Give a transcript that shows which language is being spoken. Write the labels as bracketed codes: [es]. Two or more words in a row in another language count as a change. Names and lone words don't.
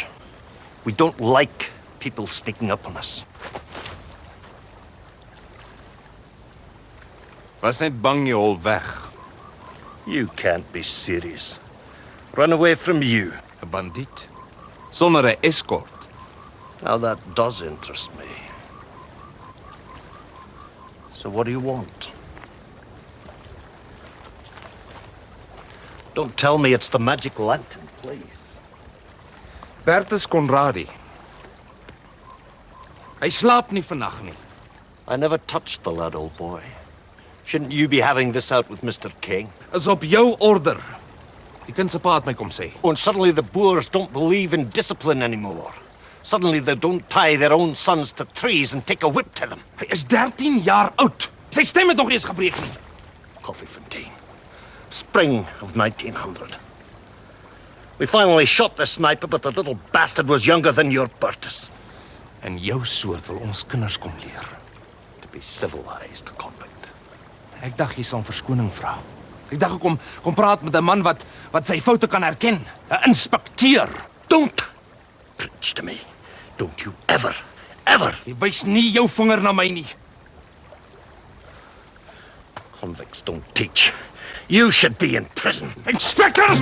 [en] We don't like people sneaking up on us. [af] Was net bang jy al weg. [en] You can't be serious. Run away from you. [af] 'n Bandiet. Sonder 'n escort. [en] Now that does interest me. So what do you want? Don't tell me it's the magic lantern, please. [af] Bertus Conradie. Hy slaap nie vannag nie. [en] I never touched the lad, old boy. Shouldn't you be having this out with Mr. King? [af] Is op jou order. Die kind se pa het my kom sê. [en] Oh, and suddenly the Boers don't believe in discipline anymore. Suddenly they don't tie their own sons to trees and take a whip to them. [af] Hy is 13 jaar oud. Sy stem het nog eens gebreek nie. [en] Koffiefontein. Spring of 1900. We finally shot the sniper, but the little bastard was younger than your Bertus. [af] En jou soort wil ons kinders kom leer. [en] To be civilized, convict. [af] Ek dacht jy sal verskoning vra. Ek dacht ek kom praat met 'n man wat sy foute kan herken. 'n Inspekteur. [en] Don't preach to me. Don't you ever. [af] Jy wys nie jou vinger na my nie. [en] Convicts don't teach. You should be in prison. Inspector!